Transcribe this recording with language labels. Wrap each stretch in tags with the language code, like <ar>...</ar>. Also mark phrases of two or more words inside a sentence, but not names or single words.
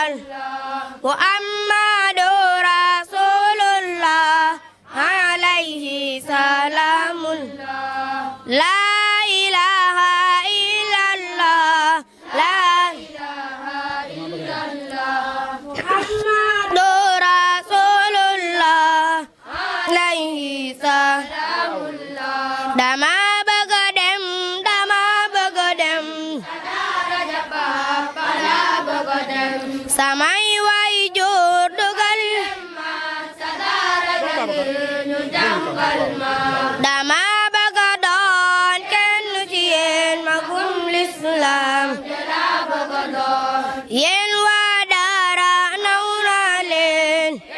<ar>الله محمد رسول الله عليه سلام الله لا إله إلا الله لا إله إلا الله محمد رسول الله عليه سلام الله</ar> <wo>dama bëgg a dem dama bëgg a dem samay waajur dugal dama bëgg a doon kenn ci yéen magum lislaam yéen waa daara naw naa leen</wo>